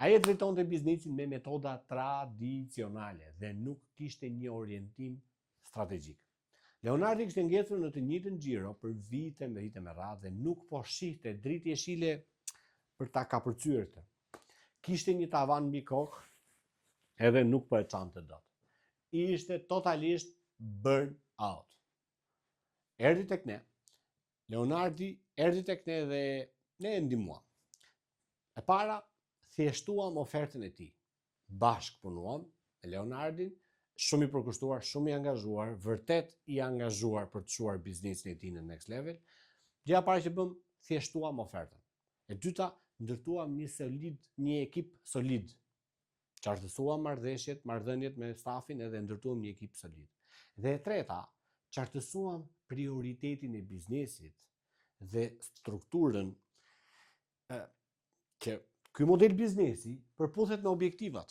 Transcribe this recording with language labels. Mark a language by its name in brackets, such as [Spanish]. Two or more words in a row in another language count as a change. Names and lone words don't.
[Albanian] Ai e drejtonte biznesin me metoda tradicionale dhe nuk kishte një orientim strategjik. Leonardi kishte ngecur në të njëjtën xhiro për vite me radhë dhe nuk po shihte dritë jeshile për ta kapërcyer. Kishte një tavan mbi kokë edhe nuk po e çante dot. Ishte totalisht [English] burn out. [Albanian] Erdhi tek ne. Leonardi erdhi tek ne dhe ne e ndihmuam. E para, thjeshtuam ofertën e tij. Bashk punuam me Leonardin, shumë i përkushtuar, shumë i angazhuar, vërtet i angazhuar për të çuar biznesin e tij në [English] next level. [Albanian] Gjëja e parë që bëm, thjeshtuam ofertën. E dyta, ndërtuam një ekip solid. Qartësuam marrëdhëniet me stafin edhe ndërtuam një ekip solid. Dhe e treta, qartësuam prioritetin e biznesit dhe strukturën që ky model biznesi përputhet me objektivat.